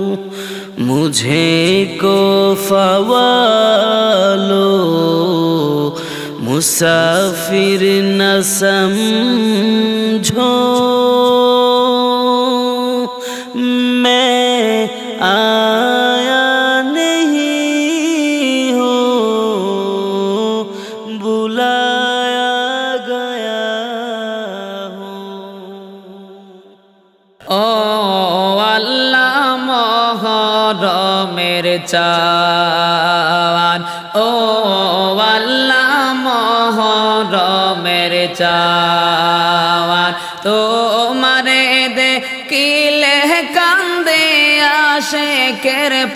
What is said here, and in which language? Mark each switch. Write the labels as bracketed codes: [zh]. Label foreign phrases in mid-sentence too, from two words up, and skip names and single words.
[ur] مجھے کو فوالو مسافر نہ سمجھو، میں آیا نہیں ہوں، بلایا گیا ہوں۔ [bn] ও আল্লাহ মহরমের চাঁদ ও আল্লাহ মহরমের চাওয়ার তোমারে দেখিলে কান্দে আশেকের